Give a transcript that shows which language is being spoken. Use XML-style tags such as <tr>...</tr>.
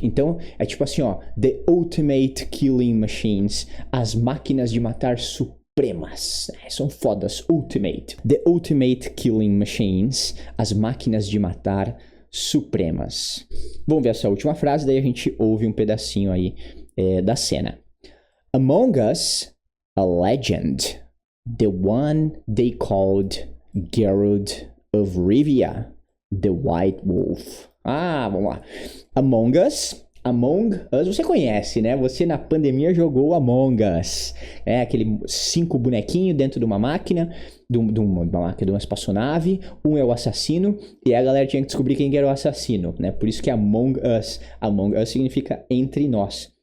<pt>Então, é tipo assim, ó,</pt> <en>The Ultimate Killing Machines,</en> <pt>as máquinas de matar supremas. São fodas, Ultimate.</pt> <en>The Ultimate Killing Machines,</en> <pt>as máquinas de matar supremas. Vamos ver essa última frase, daí a gente ouve um pedacinho aí da cena.</pt> <en>Among us, a legend, the one they called Geralt of Rivia, the White Wolf.</en> <pt>Vamos lá. Among Us, você conhece, né? Você na pandemia jogou Among Us. Aquele 5 bonequinhos dentro de uma máquina, de uma espaçonave, um é o assassino, e a galera tinha que descobrir quem era o assassino, né? Por isso que Among Us. Among Us significa entre nós.</pt>